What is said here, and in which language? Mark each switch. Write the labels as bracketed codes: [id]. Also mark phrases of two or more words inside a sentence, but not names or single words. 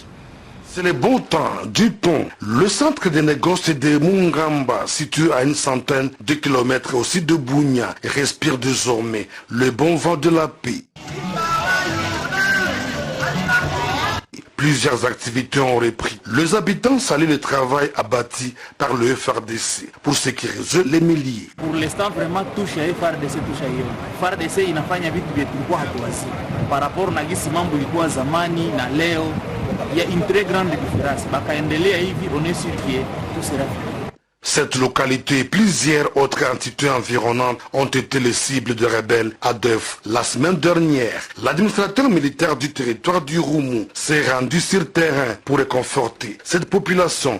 [fr] C'est le bon temps du pont. Le centre des négoces de Mungamba, situé à une centaine de kilomètres au sud de Bunia, respire désormais le bon vent de la paix. Plusieurs activités ont repris. Les habitants saluent le travail abattu par le FRDC pour sécuriser les milliers. Pour l'instant, vraiment, touche à FRDC, touche à Yon. [sw] FRDC inafanya vitu vyetu kwa hatuwasi. [fr] Par rapport [sw] na gisi mambo ilikuwa zamani na leo, [fr] il y a une très grande différence. [sw] Bakaendelea hivi, [fr] on est sûr que tout sera fait. Cette localité et plusieurs autres entités environnantes ont été les cibles de rebelles à Def. La semaine dernière, l'administrateur militaire du territoire du Roumou s'est rendu sur terrain pour réconforter cette population.